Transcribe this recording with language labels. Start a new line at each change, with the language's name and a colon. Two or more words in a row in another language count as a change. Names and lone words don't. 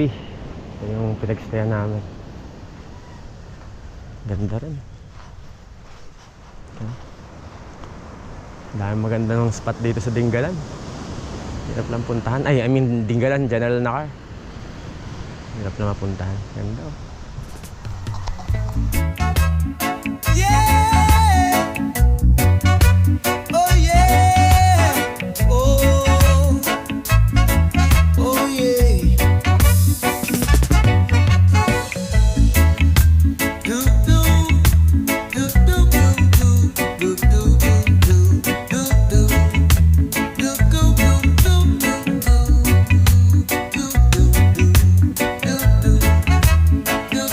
Filipino: Ito yung pinagstayan namin. Ganda rin. Dahil maganda ng spot dito sa Dingalan. Hirap lang puntahan. Ay,
English: I mean
Filipino: Dingalan, General na car. Hirap na mapuntahan. Ganda oh.
English: Yeah. Oh yeah. Oh. Oh yeah. Do do do do do do do do do do do do do.